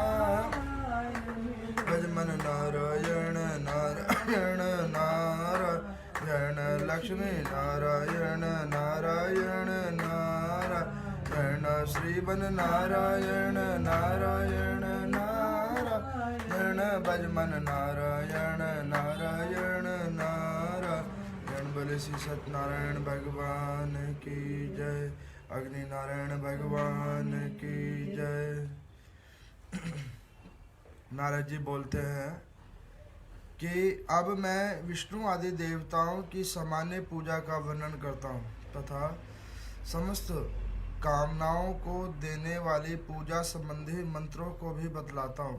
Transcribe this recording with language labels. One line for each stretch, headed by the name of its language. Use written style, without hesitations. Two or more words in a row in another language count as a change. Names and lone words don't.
Hindi: भजमन नारायण नारायण नारायण लक्ष्मी नारायण नारायण नारायण श्रीवन नारायण नारायण नारायण भजमन नारायण नारायण नारायण। बोले श्री सत्यनारायण भगवान की जय। अग्नि नारायण भगवान की जय। नारद जी बोलते हैं कि अब मैं विष्णु आदि देवताओं की सामान्य पूजा का वर्णन करता हूँ तथा समस्त कामनाओं को देने वाली पूजा संबंधी मंत्रों को भी बतलाता हूँ।